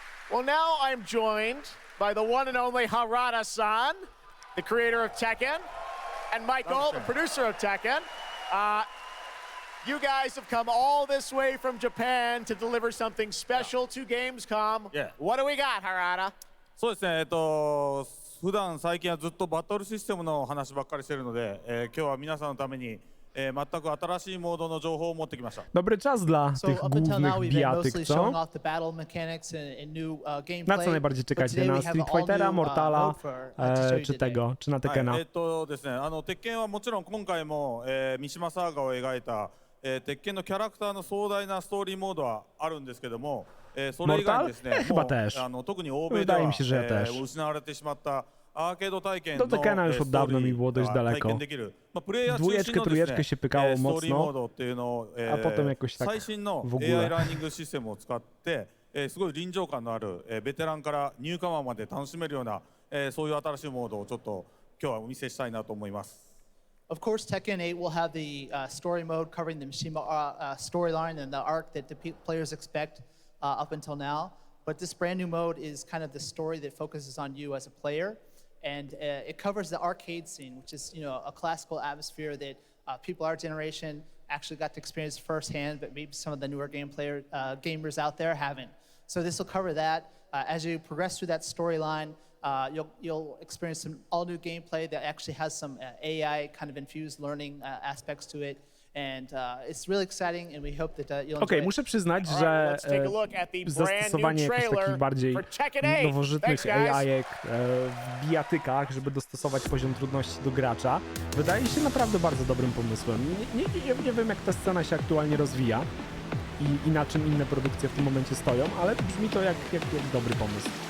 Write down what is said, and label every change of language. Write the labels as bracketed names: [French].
[English] Well, now I'm joined by the one and only Harada-san, the creator of Tekken, and Michael, the producer of Tekken. You guys have come all this way from Japan to deliver something special to Gamescom. Yeah. What do we got, Harada? [Japanese] そうですね、普段最近はずっとバトルシステムの話ばっかりしてるので、今日は皆さんのために、全く新しいモードの情報を持ってきました。 [Polish] Dobry czas dla tych głównych bijatyk, co? Na co najbardziej czekacie? Na Street Fightera, Mortala, czy tego, czy na Tekkena? [Japanese] ですね、鉄拳はもちろん今回も、三島サーガを描いた、鉄拳のキャラクターの壮大なストーリーモードはあるんですけども、それ以外にですね、特に欧米では、失われてしまったアーケード体験のストーリーが体験できる、プレイヤー中心のですね、ストーリーモードっていうのを、最新の AI ラーニングシステムを使って、すごい臨場感のある、ベテランからニューカマーまで楽しめるような、そういう新しいモードをちょっと今日はお見せしたいなと思います。 [English] Of course, Tekken 8 will have the story mode covering the Mishima storyline and the arc that the players expect up until now. But this brand new mode is kind of the story that focuses on you as a player. And it covers the arcade scene, which is, a classical atmosphere that people our generation actually got to experience firsthand, but maybe some of the newer gamers out there haven't. So this will cover that. As you progress through that storyline, you'll experience some all-new gameplay that actually has some AI kind of infused learning aspects to it. And it's really exciting, and we hope that you'll enjoy it. [Polish] Muszę przyznać, że zastosowanie jakichś takich bardziej nowożytnych AI-ek w bijatykach, żeby dostosować poziom trudności do gracza, wydaje się naprawdę bardzo dobrym pomysłem. Nie wiem, jak ta scena się aktualnie rozwija i na czym inne produkcje w tym momencie stoją, ale brzmi to jak dobry pomysł.